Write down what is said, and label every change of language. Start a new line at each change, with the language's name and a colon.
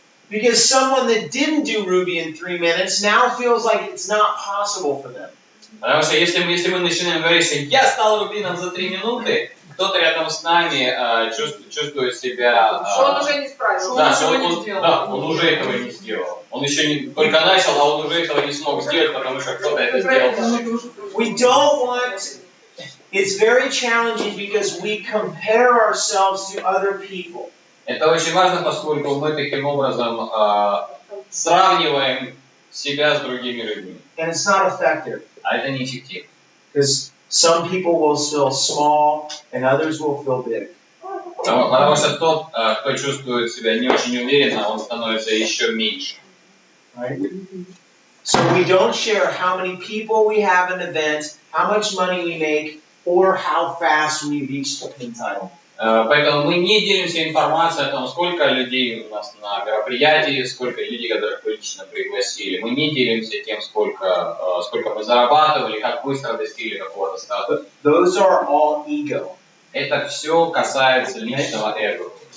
English: Because someone that didn't do Ruby in 3 minutes now feels like it's not possible for them.
Russian: Потому что если мы начинаем говорить, что я стал рубином за 3 минуты, кто-то рядом с нами чувствует себя... Что он уже не справился, он уже этого не сделал. Он еще только начал, а он уже этого не смог сделать, потому что кто-то это сделал.
English: We don't want... It's very challenging because we compare ourselves to other people.
Russian: Это очень важно, поскольку мы таким образом сравниваем себя с другими людьми.
English: And it's not effective.
Russian: А это неэффективно.
English: Because some people will feel small and others will feel big.
Russian: Потому что тот, кто чувствует себя не очень уверенно, он становится еще меньше.
English: Right? So we don't share how many people we have in an event, how much money we make, or how fast we reach the pin title.
Russian: Поэтому мы не делимся информацией о том, сколько людей у нас на мероприятии, сколько людей, которых мы лично пригласили. Мы не делимся тем, сколько мы зарабатывали, как быстро достигли какого-то статуса.
English: Those are all ego.
Russian: Это все касается личного эго.